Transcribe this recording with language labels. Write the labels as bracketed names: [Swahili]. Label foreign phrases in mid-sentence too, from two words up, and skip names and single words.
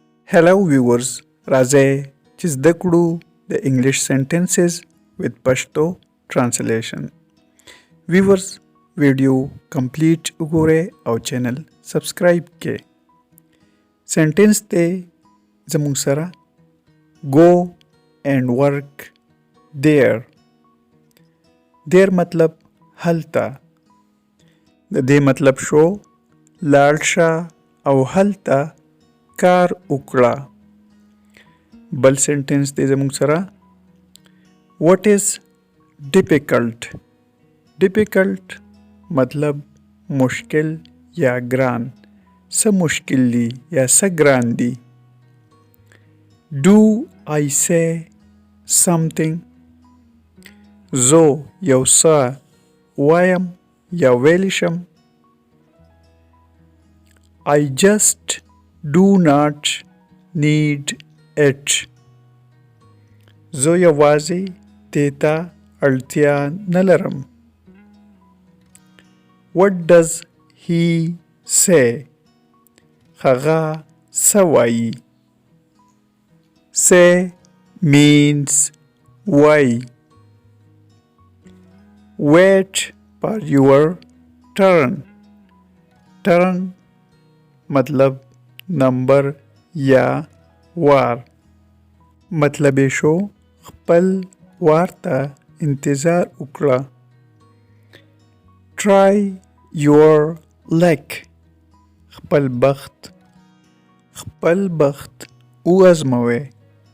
[English] Hello viewers, [Pashto] راځئ چې زده کړو د انګلیش [English] sentences with Pashto translation. [Pashto] Viewers [English] video complete [Pashto] وګورئ او [English] channel subscribe [Pashto] کړئ. سنټنس ته زموږ سره [English] go and work there. [Pashto] there مطلب هلته. د دې مطلب شو لاړ شه او هلته کار وکړه. بل سنټنس دی زموږ سره [English] what is difficult. [Pashto] difficult مطلب مشکل یا ګران. څه مشکل دی یا څه ګران دی. [English] do I say something. [Pashto] زه یو څه وایم یا ویلی شم. [English] I just do not need it. [Pashto] زه یوازې دې ته اړتیا نه لرم. [English] What does he say. [Pashto] هغه څه وایي. [English] Say means وایي. Wait for your turn. [Pashto] turn مطلب نمبر یا وار. مطلب یې شو خپل وار ته انتظار وکړه. [English] try your luck. [Pashto] خپل بخت وازموئ.